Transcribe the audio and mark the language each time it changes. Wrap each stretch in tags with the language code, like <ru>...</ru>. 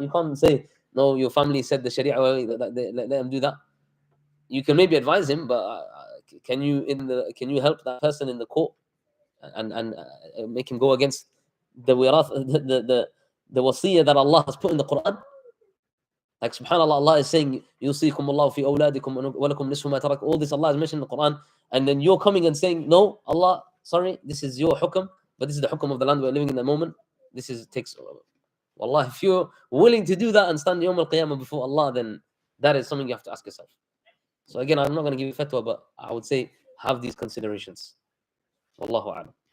<en>You can't say, no, your family said the Sharia way, let them do that. You can maybe advise him, but can you help that person in the court and make him go against the wirath, the wasiyah that Allah has put in the Quran? Like, subhanAllah, Allah is saying,</en> <ar>يُوصِيكُمُ اللَّهُ فِي أَوْلَادِكُمْ وَلَكُمْ نِصْفُ مَا تَرَكْ.</ar> <en>All this Allah has mentioned in the Quran, and then you're coming and saying, no, Allah, sorry, this is your hukm, but this is the hukm of the land we're living in the moment. Takes Wallah, if you're willing to do that and stand Yawm al-Qiyamah before Allah, then that is something you have to ask yourself. So again, I'm not going to give you fatwa, but I would say have these considerations. Wallahu a'lam.</en>